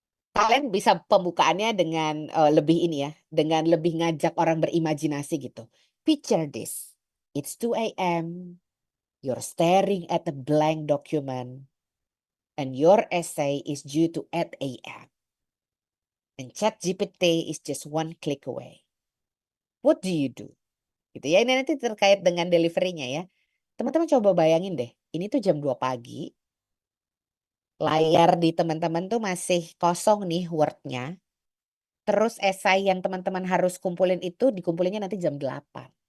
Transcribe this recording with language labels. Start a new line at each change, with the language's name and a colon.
Indonesian: Kalian bisa pembukaannya dengan lebih ini ya, dengan lebih ngajak orang berimajinasi gitu.
English: Picture this. It's 2 a.m. You're staring at a blank document and your essay is due to 8 a.m. And ChatGPT is just one click away. What do you do?
Indonesian: Gitu ya. Ini nanti terkait dengan delivery-nya ya. Teman-teman coba bayangin deh. Ini tuh jam 2 pagi. Layar di teman-teman tuh masih kosong nih Word-nya. Terus esai yang teman-teman harus kumpulin itu dikumpulinnya nanti jam 8.